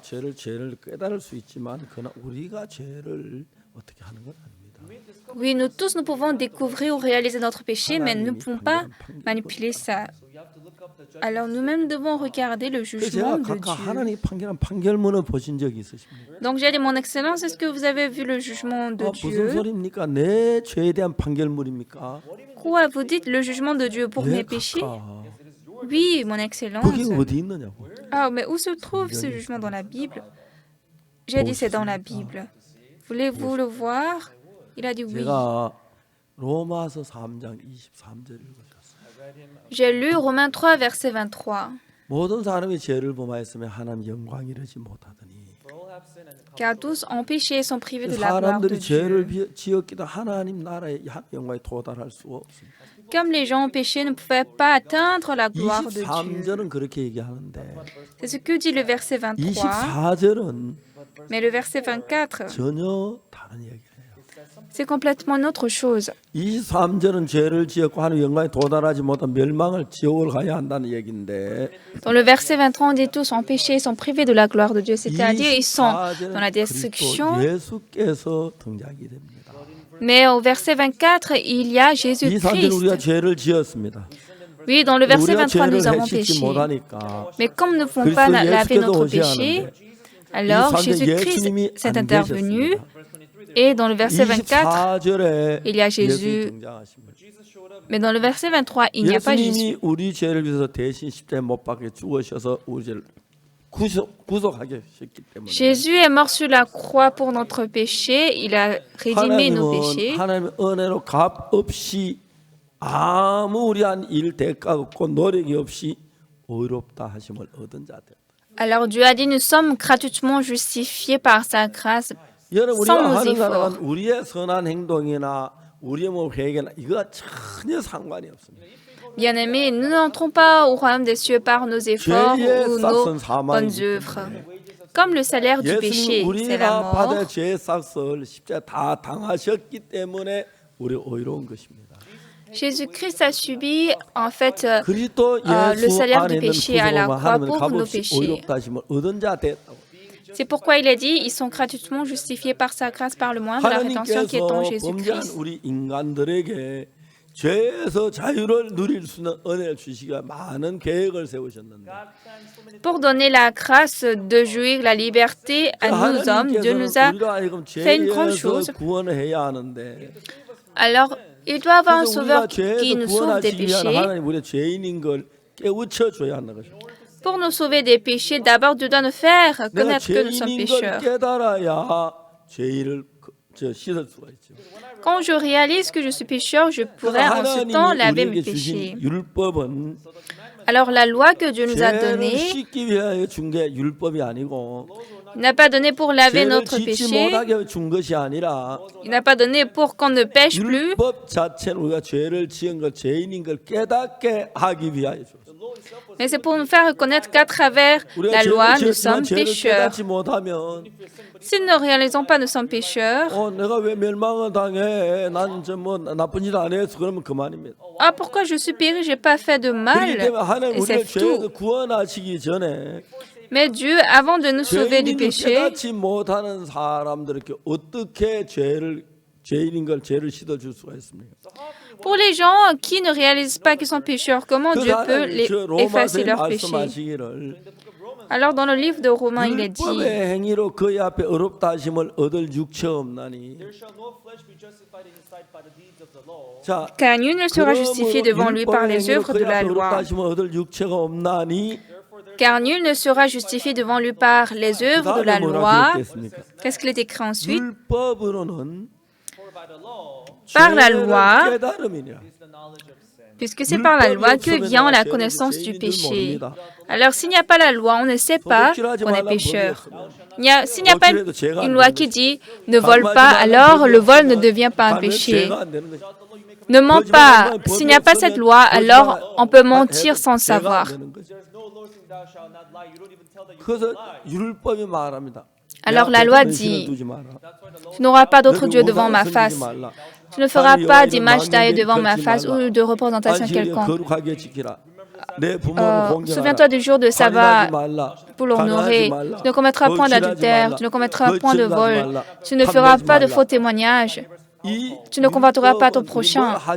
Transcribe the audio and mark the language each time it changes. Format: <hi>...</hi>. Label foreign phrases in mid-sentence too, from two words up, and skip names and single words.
<ko>우리가 죄를 깨달을 수 있지만 그러나 우리가 죄를 어떻게 하는 건 아닙니다.</ko> <fr>Oui, nous tous, nous pouvons découvrir ou réaliser notre péché, mais nous ne pouvons pas manipuler ça. Alors nous-mêmes devons regarder le</fr> <ko>그래서</ko> <fr>jugement</fr> <ko>제가</ko> <fr>de</fr> <ko>각각</ko> <fr>Dieu.</fr> <ko>하나님이 판결한 판결문을 보신 적이 있으십니까?</ko> <fr>Donc j'ai dit, mon Excellence, est-ce que vous avez vu le jugement de</fr> <ko>무슨</ko> <fr>Dieu?</fr> <ko>소리입니까? 내 죄에 대한 판결문입니까?</ko> <fr>Quoi, vous dites le jugement de Dieu pour mes péchés?</fr> <ko>각각.</ko> <fr>Oui, mon Excellence.</fr> <ko>그게 어디 있느냐고.</ko> <fr>Ah, mais où se trouve ce jugement dans la Bible? J'ai dit, c'est dans la Bible. Voulez-vous le voir? Il a dit oui.</fr> <ko>제가 로마서 3장 23절 읽으셨어요.</ko> <fr>J'ai lu Romains 3, verset 23.</fr> <ko>모든 사람이 죄를 범하였으면 하나님 영광 이르지 못하더니</ko> <fr>car tous ont péché et sont privés de la gloire de</fr> <ko>사람들이 죄를</ko> <fr>Dieu.</fr> <ko>지었기도 하나님 나라의 영광에 도달할 수 없습니다.</ko> <fr>Comme les gens ont péché, ne pouvaient pas atteindre la gloire de Dieu.</fr> <ko>23절은 그렇게 얘기하는데</ko> <fr>C'est ce que dit le verset 23.</fr> <ko>24절은</ko> <fr>Mais le verset 24,</fr> <ko>전혀 다른 얘기예요.</ko> <fr>c'est complètement une autre chose.</fr> <ko>23절은 죄를 지었고 하나님 영광에 도달하지 못한 멸망을 지옥을 가야 한다는 얘기인데</ko> <fr>Dans le verset 23, on dit tous ont péché et sont privés de la gloire de Dieu, c'est-à-dire ils sont dans la</fr> <ko>24절은</ko> <fr>destruction.</fr> <ko>그리스도 예수께서 등장이 됩니다.</ko> <fr>Mais au verset 24, il y a</fr> <ko>23절 우리가</ko> <fr>Jésus-Christ.</fr> <ko>죄를 지었습니다.</ko> <fr>Oui, dans le verset</fr> <ko>우리가</ko> <fr>23, nous</fr> <ko>죄를</ko> <fr>avons</fr> <ko>해치지</ko> <fr>péché.</fr> <ko>못하니까</ko> <fr>Mais comme nous ne pouvons pas</fr> <ko>그리스도</ko> <fr>laver</fr> <ko>예수께서</ko> <fr>notre</fr> <ko>오셔야</ko> <fr>péché,</fr> <ko>하는데</ko> <fr>alors</fr> <ko>23절</ko> <fr>Jésus-Christ</fr> <ko>예수님이</ko> <fr>s'est</fr> <ko>안</ko> <fr>intervenu.</fr> <ko>계셨습니다.</ko> <fr>Et dans le verset 24,</fr> <ko>24절에</ko> <fr>il y a</fr> <ko>예수님이</ko> <fr>Jésus.</fr> <ko>등장하십니다.</ko> <fr>Mais dans le verset 23, il n'y a pas Jésus.</fr> <ko>예수님이 우리 죄를 위해서 대신 십자가에 못 박혀 죽으셔서 우리 죄를 구속하게 하셨기 때문에</ko> <fr>Jésus est mort sur la croix pour notre péché. Il a rédimé nos péchés.</fr> <ko>하나님의 은혜로 값 없이 아무 우리한 일 대가 없고 노력이 없이 의롭다 하심을 얻은 자들.</ko> <fr>Alors Dieu a dit, nous sommes gratuitement justifiés par sa grâce.</fr> <ko>여러분</ko> <fr>sans</fr> <ko>우리가</ko> <fr>nos</fr> <ko>하는</ko> <fr>efforts.</fr> <ko>사람은 우리의 선한 행동이나 우리의 뭐 회개나 이거 전혀 상관이 없습니다.</ko> <fr>Bien-aimés, nous n'entrons pas au royaume des cieux par nos efforts</fr> <ko>죄의</ko> <fr>ou nos</fr> <ko>싹은 사망이기</ko> <fr>bonnes</fr> <ko>때문에</ko> <fr>œuvres. Comme le salaire du péché,</fr> <ko>예수님</ko> <fr>c'est la</fr> <ko>우리가 받을</ko> <fr>mort.</fr> <ko>죄의 싹을 십자가 다 당하셨기 때문에 우리 의로운 것입니다.</ko> <fr>Jésus-Christ a subi en fait</fr> <ko>그리스도</ko> <fr>le</fr> <ko>예수</ko> <fr>salaire</fr> <ko>안에</ko> <fr>du</fr> <ko>있는</ko> <fr>péché à la</fr> <ko>구속으로</ko> <fr>croix</fr> <ko>하나님은</ko> <fr>pour nos</fr> <ko>값없이</ko> <fr>péchés.</fr> <ko>의롭다 하심을 얻은 자 됐다고.</ko> <fr>C'est pourquoi il a dit, ils sont gratuitement justifiés par sa grâce par le moyen de la rédemption qui est en</fr> <ko>하나님께서 범죄한</ko> <fr>Jésus-Christ.</fr> <ko>우리 인간들에게 죄에서 자유를 누릴 수 있는 은혜를 주시기 위해 많은 계획을 세우셨는데</ko> <fr>Pour donner la grâce de jouir la liberté à nous hommes, Dieu nous a</fr> <ko>우리가 하여금</ko> <fr>fait une grande</fr> <ko>죄에서</ko> <fr>chose.</fr> <ko>구원을 해야 하는데</ko> <fr>Alors, il doit y avoir un</fr> <ko>그래서</ko> <fr>sauveur</fr> <ko>우리가</ko> <fr>qui</fr> <ko>죄에서</ko> <fr>nous sauve des</fr> <ko>구원하시기 위한</ko> <fr>péchés.</fr> <ko>하나님 우리의 죄인인 걸 깨우쳐 줘야 하는 것입니다.</ko> <fr>Pour nous sauver des péchés, d'abord Dieu doit nous faire</fr> <ko>내가</ko> <fr>connaître que nous sommes</fr> <ko>죄인인 걸</ko> <fr>pécheurs.</fr> <ko>깨달아야 죄를 씻을 수가 있죠.</ko> <fr>Quand je réalise que je suis pécheur, je pourrai en ce temps</fr> <ko>하나님이</ko> <fr>laver</fr> <ko>우리에게</ko> <fr>mes péchés.</fr> <ko>주신 율법은</ko> <fr>Alors la loi que Dieu nous a</fr> <ko>죄를</ko> <fr>donnée,</fr> <ko>씻기 위하여 준 게 율법이 아니고</ko> <fr>il n'a pas donné pour laver</fr> <ko>죄를</ko> <fr>notre</fr> <ko>짓지</ko> <fr>péché,</fr> <ko>못하게 준 것이 아니라</ko> <fr>il n'a pas donné pour qu'on ne pêche plus,</fr> <ko>율법 자체는 우리가 죄를 지은 것 죄인인 걸 깨닫게 하기 위하여 줬어요.</ko> <fr>mais c'est pour nous faire reconnaître qu'à travers la loi, nous sommes</fr> <ko>죄를</ko> <fr>pécheurs.</fr> <ko>깨닫지 못하면</ko> <fr>Si nous ne réalisons pas, nous sommes pécheurs.</fr> <ko>내가 왜 멸망을 당해? 난 저 뭐 나쁜 짓 안 했어. 그러면 그만입니다.</ko> <fr>Ah, pourquoi je suis péri, j'ai pas fait de</fr> <ko>그렇기</ko> <fr>mal.</fr> <ko>때문에 하나님</ko> <fr>Et c'est</fr> <ko>우리를 죄에서</ko> <fr>tout.</fr> <ko>구원하시기 전에</ko> <fr>Mais Dieu, avant de nous sauver du</fr> <ko>죄인인 걸</ko> <fr>péché,</fr> <ko>깨닫지 못하는 사람들에게 어떻게 죄인인 걸 죄를 씻어줄 수가 있습니까?</ko> <fr>pour les gens qui ne réalisent pas qu'ils sont pécheurs, comment Dieu peut les effacer</fr> <ko>로마서에</ko> <fr>leurs péchés?</fr> <ko>말씀하시기를</ko> <fr>Alors dans le livre de Romains, il est dit,</fr> <ko>율법의 행위로 그의 앞에 의롭다 하심을 얻을 육체가 없나니. 자,</ko> <fr>car nul ne sera justifié devant lui par les œuvres de la loi.</fr> <ko>얻을 육체가 없나니.</ko> <fr>Car nul ne sera justifié devant lui par les œuvres de la loi. Qu'est-ce qu'il est écrit ensuite?</fr> <ko>율법으로는</ko> <fr>Par la loi,</fr> <ko>깨달음이니라.</ko> <fr>puisque c'est par la loi que vient la connaissance du péché. Alors s'il n'y a pas la loi, on ne sait pas qu'on est pécheur. S'il n'y a pas une loi qui dit ne vole pas, alors le vol ne devient pas un péché. Ne mens pas. S'il n'y a pas cette loi, alors on peut mentir sans le savoir.</fr> <ko>그래서 율법이 말합니다.</ko> <fr>Alors la loi dit, tu n'auras pas d'autre Dieu devant ma face. Tu ne feras pas d'image taillée devant ma face ou de représentation quelconque. Souviens-toi du jour de sabbat pour l'honorer. Tu ne commettras point d'adultère, tu ne commettras point de vol, tu ne feras pas de faux témoignages, tu ne convoiteras pas ton prochain.</fr>